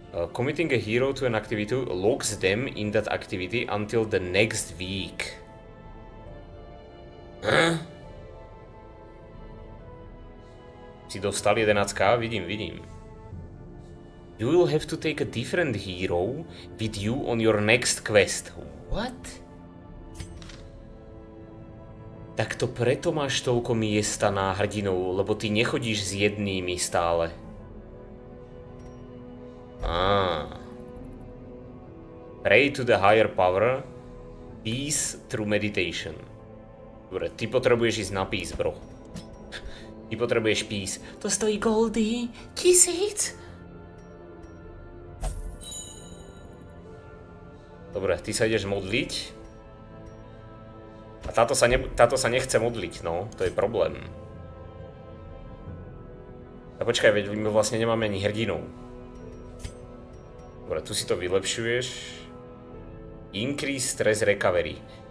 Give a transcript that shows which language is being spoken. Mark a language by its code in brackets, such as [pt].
[en] Committing a hero to an activity locks them in that activity until the next week. [sk] Si dostal 11k? Vidím. [en] You will have to take a different hero with you on your next quest. What? [sk] Tak to preto máš toľko miesta na hrdinov, lebo ty nechodíš s jednými stále. [en] Pray to the higher power. Peace through meditation. [sk] Dobre, ty potrebuješ ísť na [en] peace, bro. [sk] Ty potrebuješ peace. To stojí goldy. 1000. Dobre, ty sa ideš modliť. A táto sa nechce modliť, no. To je problém. A počkaj, veď my vlastne nemáme ani hrdinov. Dobre, tu si to vylepšuješ. [en] Increase stress recovery.